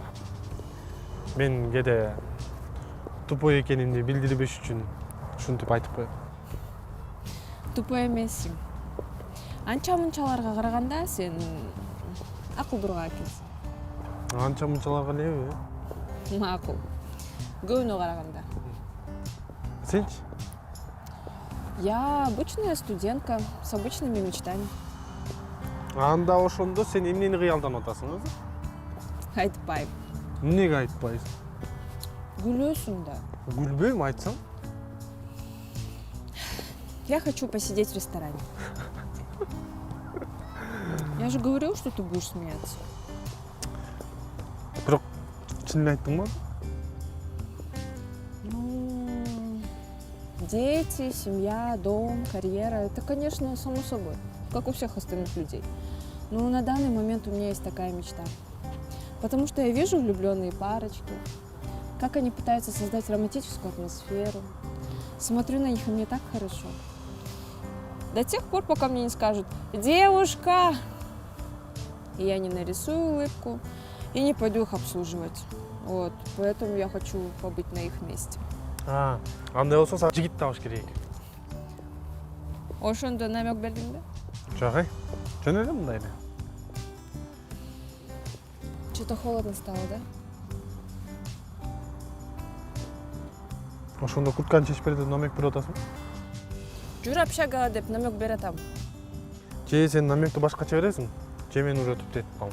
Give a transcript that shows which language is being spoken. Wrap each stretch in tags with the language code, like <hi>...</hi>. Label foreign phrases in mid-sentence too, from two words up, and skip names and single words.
<ky>Мен кээде тупой экенимди билдирбеш үчүн ушинтип айтып коем. Тупой эмессиң. Анча-мынчаларга караганда сен акылдуураак экенсиң. Анча-мынчаларга элеби? Макул. Көбүнө караганда. Сенчи?</ky> <ru>Я обычная студентка с обычными мечтами.</ru> <ky>Анда ошондо сен эмнени кыялданып атасың өзү? Айтпайм. Эмнеге айтпайсың? Күлөсүң да. Күлбөйм, айтсаң.</ky> <ru>Я хочу посидеть в ресторане. Я же говорил, что ты будешь смеяться.</ru> <ky>Бирок чын эле айттыңбы?</ky> <ru>Ну, дети, семья, дом, карьера – это, конечно, само собой, как у всех остальных людей. Но на данный момент у меня есть такая мечта. Потому что я вижу влюбленные парочки, как они пытаются создать романтическую атмосферу. Смотрю на них, и мне так хорошо. До тех пор, пока мне не скажут «девушка», и я не нарисую улыбку и не пойду их обслуживать. Вот, поэтому я хочу побыть на их месте.</ru> <ky>Андай болсо сага жигит табыш керек. Ошондо намек бердиң да? Жок, жөн эле мындай эле.</ky> <ru>Что-то холодно стало, да?</ru> <ky>Ошондо куртканы чечип бер деп намек берип атасың? Жүр общагага деп намек бератам. Же сен намекти башкача бересиң? Же мен уже түптеп калдым.</ky>